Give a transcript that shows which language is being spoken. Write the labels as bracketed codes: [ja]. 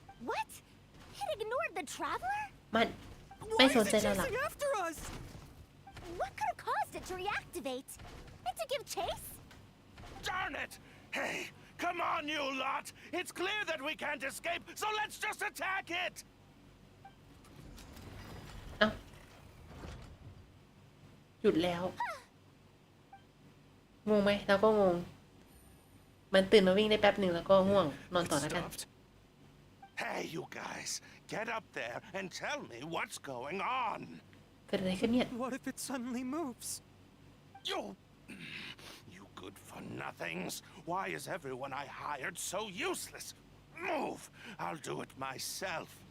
[en] What? It ignored the traveler? [th] มันไม่สนใจเราหรอก [en] after us? What could have caused it to reactivate? And to give chase? Darn it! Hey, come on, you lot! It's clear that we can't escape, so let's just attack it! [th] เอ้าหยุดแล้ว งงไหมเราก็งง มันตื่นมาวิ่งได้แป๊บหนึ่งแล้วก็ง่วงนอนต่อแล้วกัน [en] Stopped. Hey, you guys, get up there and tell me what's going on. [th] เกิดอะไรขึ้นเนี่ย [en] What if it suddenly moves? You good for nothings. Why is everyone I hired so useless? Move. I'll do it myself.